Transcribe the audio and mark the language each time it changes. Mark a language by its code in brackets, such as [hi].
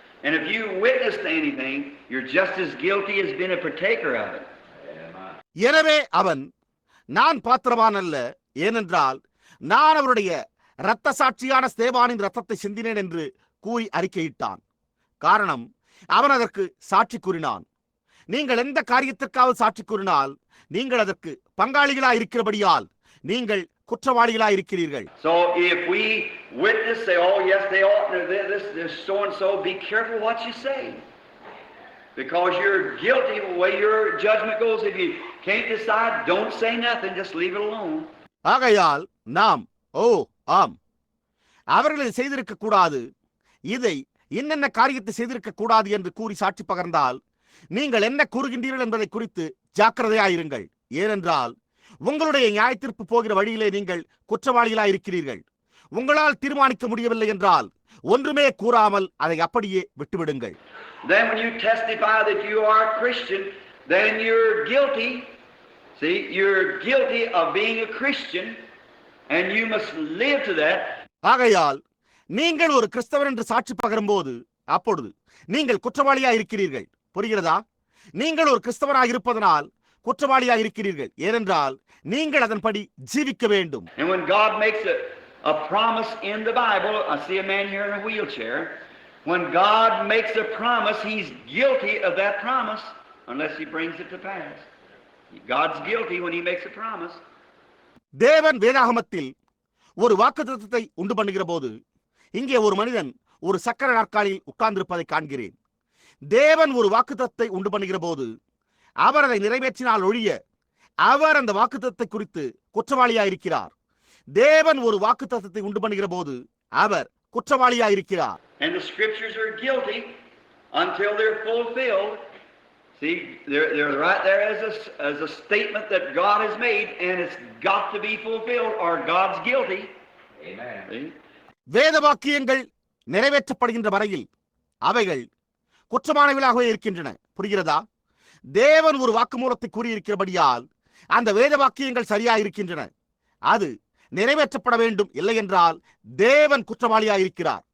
[en] And if you witness to anything, you're just as guilty as being a partaker of it. [ta] எனவே அவன் நான் பாத்திரவான் அல்ல, ஏனென்றால் நான் அவருடைய இரத்த சாட்சியான ஸ்தேவானின் இரத்தத்தை சிந்தினேன் என்று கூறி அறிக்கையிட்டான். காரணம், அவன் அதற்கு சாட்சி கூறினான். நீங்கள் எந்த காரியத்திற்காவது சாட்சி கூறினால் நீங்கள் அதற்கு பங்காளிகளாய் இருக்கிறபடியால் நீங்கள் குற்றவாளிகளாய் இருக்கிறீர்கள். [en] So if we witness, say, oh yes, they ought to this so and so, be careful what you say, because you're guilty the way your judgment goes. If you can't decide, don't say nothing, just leave it alone. [ta] ஆகையால் நாம் ஆம், அவர்கள் இதை செய்திருக்க கூடாது, இதை என்னென்ன காரியத்தை செய்திருக்க கூடாது என்று கூறி சாட்சி பகர்ந்தால் நீங்கள் என்ன கூறுகின்றீர்கள் என்பதை குறித்து ஜாக்கிரதையாயிருங்கள். ஏனென்றால் உங்களுடைய நியாயத்தீர்ப்பு போகிற வழியிலே நீங்கள் குற்றவாளிகளாய் இருக்கிறீர்கள். உங்களால் தீர்மானிக்க முடியவில்லை என்றால் ஒன்றுமே கூறாமல் அதை அப்படியே விட்டுவிடுங்கள். [en] Then when you testify that you are a Christian, then you're guilty. See, you're guilty of being a Christian and you must live to that. [ta] ஆகையால் நீங்கள் ஒரு கிறிஸ்தவர் என்று சாட்சி பகரும்போது அப்பொழுது நீங்கள் குற்றவாளியாக இருக்கிறீர்கள். புரிகிறதா? நீங்கள் ஒரு கிறிஸ்தவராக இருப்பதனால் குற்றவாளியாக இருக்கிறீர்கள். ஏனென்றால் நீங்கள் அதன்படி ஜீவிக்க வேண்டும். [en] And when God makes a promise in the Bible, I see a man here in a wheelchair. When God makes a promise, he's guilty of that promise unless he brings it to pass. God's guilty when he makes a promise. [ta] தேவன் வேதாகமத்தில் ஒரு வாக்குத்தத்தத்தை உண்டு பண்ணுகிற போது இங்கே ஒரு மனிதன் ஒரு சக்கர நாற்காலியில் உட்கார்ந்திருப்பதை காண்கிறேன். தேவன் ஒரு வாக்குத்தத்தத்தை உண்டு பண்ணுகிற போது அவர் அதை நிறைவேற்றினால் ஒழிய அவர் அந்த வாக்குத்தத்தத்தை குறித்து குற்றவாளியாயிருக்கிறார். தேவன் ஒரு வாக்குத்தத்தத்தை உண்டு பண்ணுகிற போது அவர் குற்றவாளியாயிருக்கிறார். [en] And the scriptures are guilty until they're fulfilled. See, they're right there as a statement that God has made, and it's got to be fulfilled or God's guilty. Amen. [ta] வேத வாக்கியங்கள் நிறைவேற்றப்படுகின்ற வரையில் அவைகள் குற்றமானவைகளாகவே இருக்கின்றன. புரிகிறதா? தேவன் ஒரு வாக்குமூலத்தை கூறியிருக்கிறபடியால் அந்த வேத வாக்கியங்கள் சரியாக இருக்கின்றன. அது நிறைவேற்றப்பட வேண்டும். இல்லை என்றால் தேவன் குற்றவாளியாயிருக்கிறார்.